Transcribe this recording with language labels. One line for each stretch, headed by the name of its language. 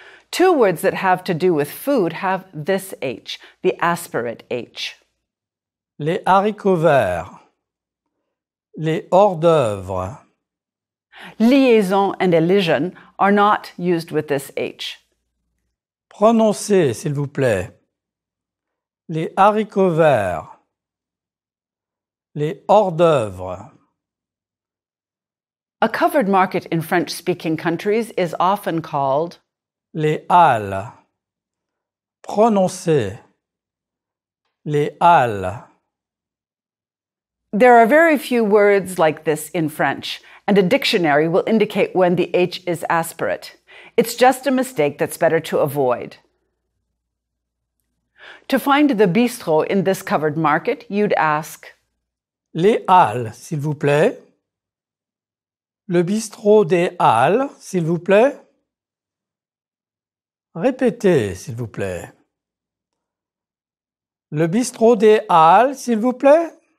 English: 2 words that have to do with food have this H, the aspirate H.
French: Les haricots verts. Les hors d'œuvre.
English: Liaison and elision are not used with this H.
French: Prononcez, s'il vous plaît. Les haricots verts. Les hors d'œuvre.
English: A covered market in French-speaking countries is often called
French: les halles. Prononcez. Les halles.
English: There are very few words like this in French, and a dictionary will indicate when the H is aspirate. It's just a mistake that's better to avoid. To find the bistrot in this covered market, you'd ask,
French: les halles, s'il vous plaît. Le bistrot des halles, s'il vous plaît. Répétez, s'il vous plaît. Le bistrot des Halles, s'il vous plaît.